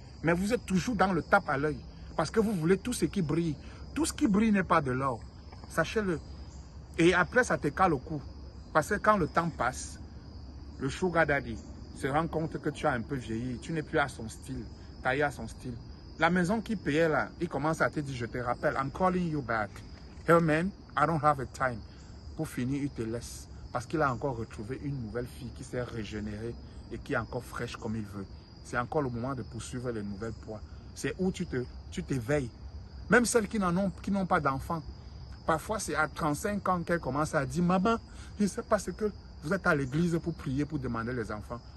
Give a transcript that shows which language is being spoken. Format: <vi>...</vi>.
<fr>Mais vous êtes toujours dans le tape à l'œil, parce que vous voulez tout ce qui brille. Tout ce qui brille n'est pas de l'or, sachez-le. Et après, ça te cale au cou. Parce que quand le temps passe, le sugar daddy se rend compte que tu as un peu vieilli, tu n'es plus à son style, taillé à son style. La maison qui payait là, il commence à te dire, je te rappelle,</fr> <en>I'm calling you back. Hey man, I don't have a time.</en> <fr>Pour finir, il te laisse. Parce qu'il a encore retrouvé une nouvelle fille qui s'est régénérée et qui est encore fraîche comme il veut. C'est encore le moment de poursuivre les nouvelles proies. C'est où tu t'éveilles. Même celles qui n'ont pas d'enfants. Parfois, c'est à 35 ans qu'elles commencent à dire, maman, je ne sais pas ce que vous êtes à l'église pour prier, pour demander les enfants.</fr>